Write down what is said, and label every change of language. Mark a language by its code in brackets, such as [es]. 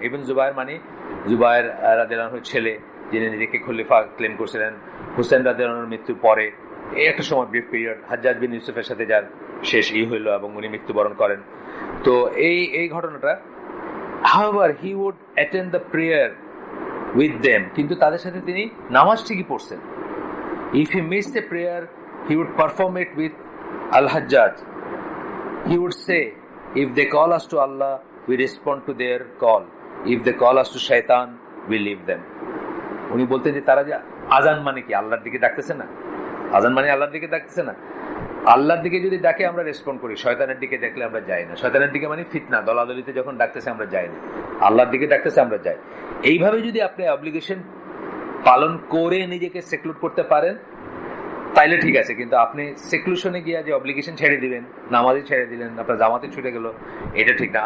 [bn] ইবনে জুবায়ের মানে জুবায়ের রাদিয়াল্লাহু আনহুর ছেলে, যিনি নিজেকে খলিফা ক্লেম করছিলেন হুসাইন রাদিয়াল্লাহু আনহুর মৃত্যুর পরে। এই একটা সময় ব্রিফ পিরিয়ড, হাজ্জাজ বিন ইউসুফের সাথে যার শেষ হইল এবং উনি মৃত্যুবরণ করেন। তো এই ঘটনাটা, [en] however he would attend the prayer with them, [bn] কিন্তু তাদের সাথে তিনি নামাজ ঠিকই পড়ছেন। [en] if he missed a prayer he would perform it with al-Hajjaj. He would say, if they call us to Allah, we respond to their call. If they call us to shaitan, we leave them. [bn] উনি বলতেন যে তারা যে আজান মানে কি, আল্লাহর দিকে ডাকতেছে না, আজান মানে আল্লাহর দিকে ডাকতেছে না, আল্লাহর দিকে যদি ডাকে আমরা রেসপন্ড করি, শয়তানের দিকে ডাকলে আমরা যাই না। শয়তানের দিকে মানে ফিতনা দলাদলিতে যখন ডাকতেছে আমরা যাই না, আল্লাহর দিকে ডাকতেছে আমরা যাই। এইভাবে যদি আপনি অব্লিগেশন পালন করে নিজেকে সেক্লুড করতে পারেন তাইলে ঠিক আছে, কিন্তু আপনি সেক্লুশনে গিয়ে যে অব্লিগেশন ছেড়ে দিবেন, নামাজে ছেড়ে দিলেন, আপনার জামাতে ছুটে গেল, এটা ঠিক না।